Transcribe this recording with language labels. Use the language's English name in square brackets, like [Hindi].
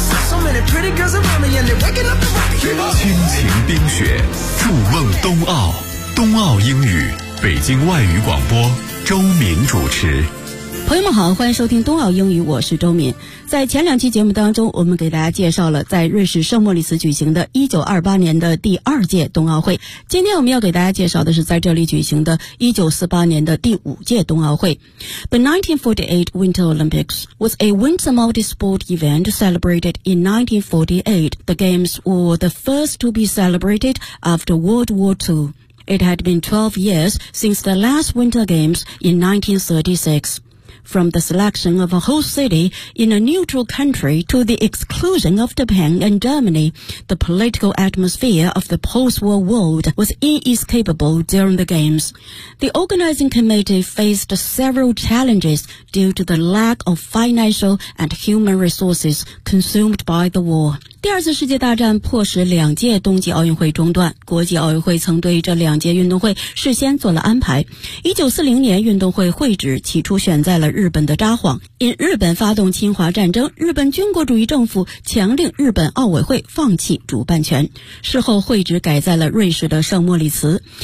[English] So many pretty girls around me and they're waking up the rocket. Keep up. [Chinese] 亲情冰雪，筑梦冬奥，冬奥英语，北京外语广播，周敏主持。朋友们好，欢迎收听冬奥英语，我是周敏。在前两期节目当中，我们给大家介绍了在瑞士圣莫里斯举行的1928年的第二届冬奥会。今天我们要给大家介绍的是在这里举行的1948年的第五届冬奥会。 [English] The 1948 Winter Olympics was a winter multi-sport event celebrated in 1948. The games were the first to be celebrated after World War II. It had been 12 years since the last Winter Games in 1936. From the selection of a host city in a neutral country to the exclusion of Japan and Germany, the political atmosphere of the post-war world was inescapable during the Games. The organizing committee faced several challenges due to the lack of financial and human resources consumed by the war. [Chinese] 第二次世界大战迫使两届冬季奥运会中断，国际奥运会曾对这两届运动会事先做了安排。 1940年运动会会址起初选在了日本的札幌，因日本发动侵华战争，日本军国主义政府强令日本奥委会放弃主办权，事后会址改在了瑞士的圣莫里茨。